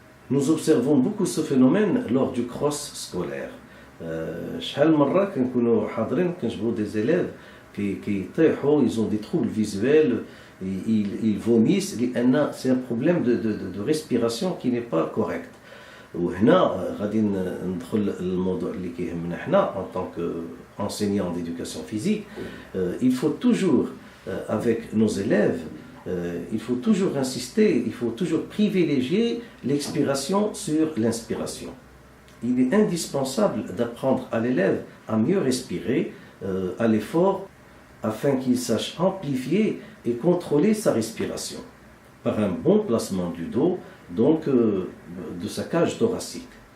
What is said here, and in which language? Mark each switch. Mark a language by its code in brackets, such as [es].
[fr] Nous observons beaucoup ce phénomène lors du cross scolaire. شحال من مرة كنكونوا حاضرين كنشوفوا des élèves كيطيحوا, ils ont des troubles visuels, ils vomissent لأن c'est un problème de respiration qui n'est pas correct. [ar] وهنا غادي ندخل الموضوع اللي كيهمنا حنا en tant qu'enseignant d'éducation physique. [fr] Il faut toujours avec nos élèves, il faut toujours insister, il faut toujours privilégier l'expiration sur l'inspiration. Il est indispensable d'apprendre à l'élève à mieux respirer à l'effort afin qu'il sache amplifier et contrôler sa respiration par un bon placement du dos, donc de sa cage thoracique.